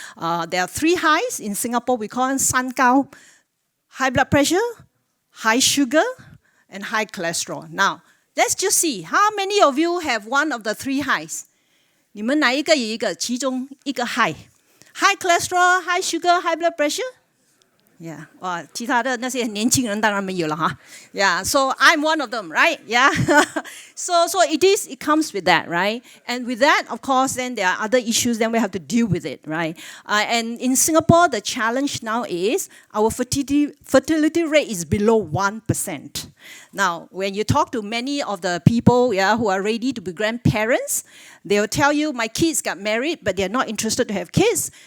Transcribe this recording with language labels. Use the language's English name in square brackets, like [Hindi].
[English] There are 3 highs in Singapore. We call them san gao, high blood pressure, high sugar, and high cholesterol. Now, let's just see how many of you have one of the 3 highs. [Chinese] 你们哪一个有一个其中一个 high？ [English] High cholesterol, high sugar, high blood pressure? Yeah. [Chinese] 其他的那些年轻人当然没有了哈。 [English] Yeah. So I'm one of them, right? Yeah. so it comes with that, right? And with that, of course, then there are other issues. Then we have to deal with it, right? And in Singapore, the challenge now is our fertility rate is below 1%. Now, when you talk to many of the people, who are ready to be grandparents, they will tell you, my kids got married, but they're not interested to have kids.